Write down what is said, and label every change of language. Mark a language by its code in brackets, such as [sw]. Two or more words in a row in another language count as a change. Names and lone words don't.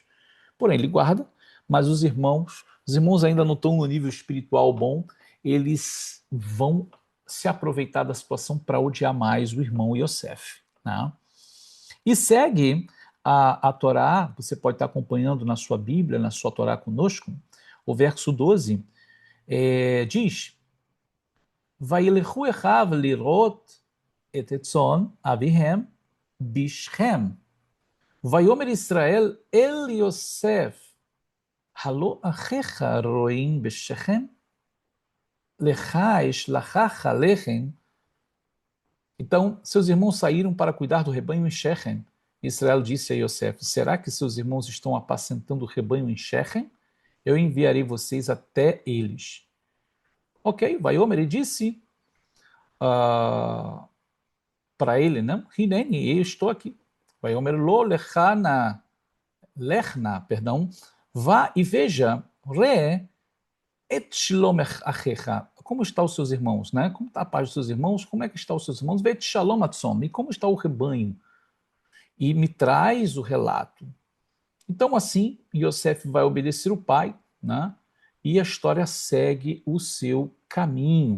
[pt] Porém, ele guarda, mas os irmãos ainda não estão no nível espiritual bom, eles vão se aproveitar da situação para odiar mais o irmão Yosef, né? E segue a Torá, você pode estar acompanhando na sua Bíblia, na sua Torá conosco, o verso 12 diz: [he] וילכו אחיו לרעות את צאן אביהם בשכם. ויאמר ישראל אל יוסף הלוא אחיך רעים בשכם לכה ואשלחך אליהם. [pt] Então, seus irmãos saíram para cuidar do rebanho em Shechem. Israel disse a Yosef: será que seus irmãos estão apacentando o rebanho em Shechem? Eu enviarei vocês até eles. Ok, Vaiomer, ele disse para ele, né? Hineni, eu estou aqui. [he] ויאמר לו לך נא לך נא, [pt] perdão, vá e veja, [he] ראה את שלום אחיך, [pt] como estão os seus irmãos, né? Como está a paz dos seus irmãos? Como é que estão os seus irmãos? [he] ואת שלום הצאן, [pt] e como está o rebanho? E me traz o relato. Então, assim, Yosef vai obedecer o pai, né? E a história segue o seu caminho.